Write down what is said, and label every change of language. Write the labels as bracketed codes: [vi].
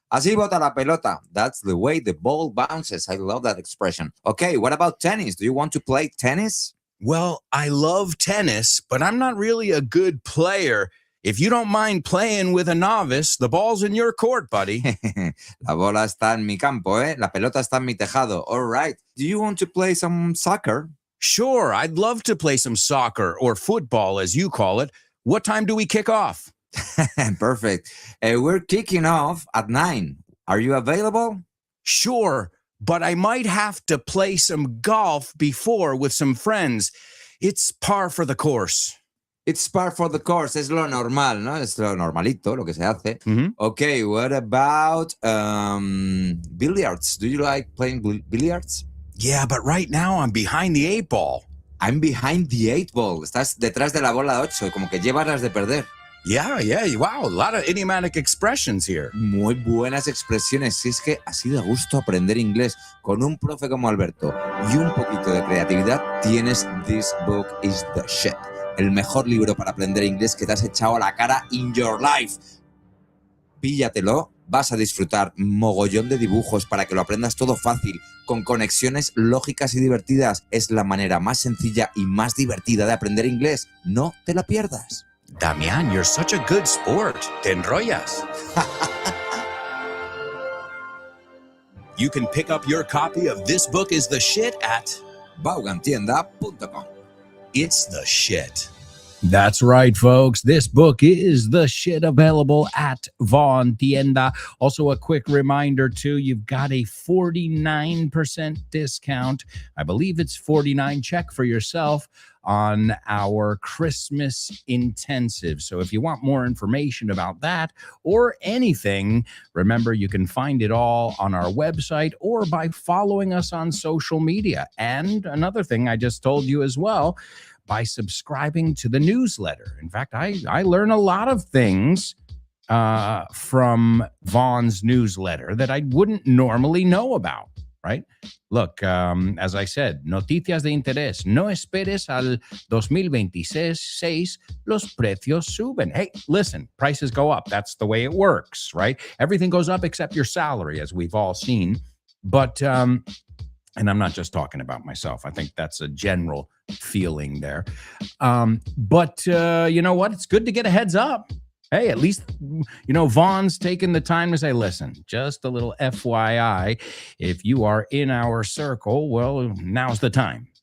[es] Así bota la pelota. [en] That's the way the ball bounces. I love that expression. Okay, what about tennis? Do you want to play tennis? Well, I love tennis, but I'm not really a good player. If you don't mind playing with a novice, the ball's in your court, buddy. [es] La bola está en mi campo, ¿eh? La pelota está en mi tejado. [en] All right. Do you want to play some soccer? Sure, I'd love to play some soccer or football, as you call it. What time do we kick off? Perfect. We're kicking off at 9. Are you available? Sure, but I might have to play some golf before with some friends. It's par for the course. It's par for the course. [es] Es lo normal, ¿no? Es lo normalito, lo que se hace. Mhm. [en] Okay, what about billiards? Do you like playing billiards? Yeah, but right now I'm behind the 8 ball. I'm behind the 8 ball. [es] Estás detrás de la bola 8, como que llevas las de perder. [en] Yeah, wow, a lot of idiomatic expressions here. [es] Muy buenas expresiones. Si es que así de gusto aprender inglés con un profe como Alberto y un poquito de creatividad, tienes This Book is the Shit. El mejor libro para aprender inglés que te has echado a la cara [en] in your life. [es] Píllatelo Vas a disfrutar mogollón de dibujos para que lo aprendas todo fácil, con conexiones lógicas y divertidas. Es la manera más sencilla y más divertida de aprender inglés. No te la pierdas. [en] Damián, you're such a good sport. [es] Te enrollas. [en] You can pick up your copy of This Book is the Shit at Vaughantienda.com. It's the Shit. That's right, folks. This book is the shit, available at Vaughn Tienda. Also, a quick reminder, too, you've got a 49% discount. I believe it's 49. Check for yourself on our Christmas intensive. So if you want more information about that or anything, remember you can find it all on our website or by following us on social media. And another thing I just told you as well, by subscribing to the newsletter. In fact, I learn a lot of things from Vaughn's newsletter that I wouldn't normally know about, right? Look, as I said, [es] noticias de interés. No esperes al 2026, los precios suben. [en] Hey, listen, prices go up. That's the way it works, right? Everything goes up except your salary, as we've all seen. But, and I'm not just talking about myself. I think that's a general feeling there. But you know what? It's good to get a heads up. Hey, at least, Vaughn's taking the time to say, listen, just a little FYI, if you are in our circle, well, now's the time.